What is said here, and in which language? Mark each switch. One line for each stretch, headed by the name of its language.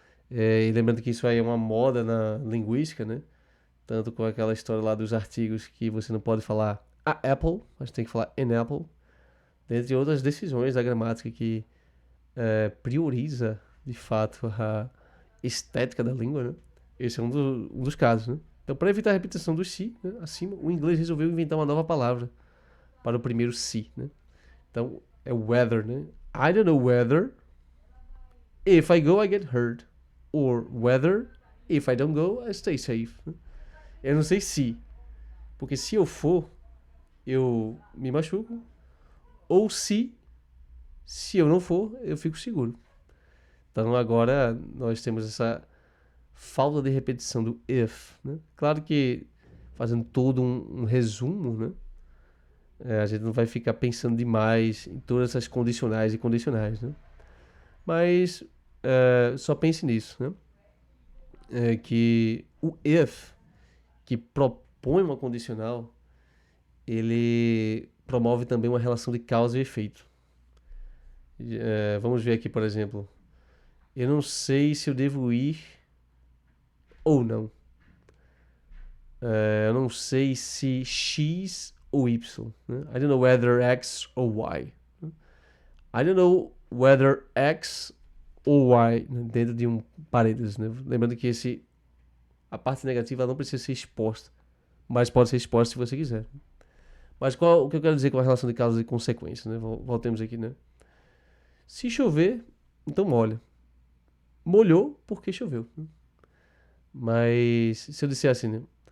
Portuguese: E lembrando que isso aí é uma moda na linguística, né? Tanto com aquela história lá dos artigos que você não pode falar a Apple, mas tem que falar an apple, dentre outras decisões da gramática que prioriza, de fato, a estética da língua, né? Esse é um dos casos, né? Então, para evitar a repetição do se, né, acima, o inglês resolveu inventar uma nova palavra para o primeiro se, né? Então, é whether, né?
English: I don't know whether if I go I get hurt or whether if I don't go I stay safe.
Portuguese: Né? Eu não sei se, porque se eu for, eu me machuco, ou se Se eu não for, eu fico seguro. Então agora nós temos essa falta de repetição do if, né? Claro que fazendo todo um resumo, né? A gente não vai ficar pensando demais em todas essas condicionais e condicionais, né? Mas só pense nisso, né? Que o if, que propõe uma condicional, ele promove também uma relação de causa e efeito. Vamos ver aqui, por exemplo. Eu não sei se eu devo ir ou não. Eu não sei se X ou Y. Né?
English: I don't know whether X or Y. I don't know whether X or Y, né?
Portuguese: Dentro de um parênteses. Né? Lembrando que a parte negativa não precisa ser exposta, mas pode ser exposta se você quiser. Mas o que eu quero dizer com a relação de causa e consequência? Né? Voltemos aqui. Né? Se chover, então molha. Molhou porque choveu. Né? Mas se eu disser assim, né?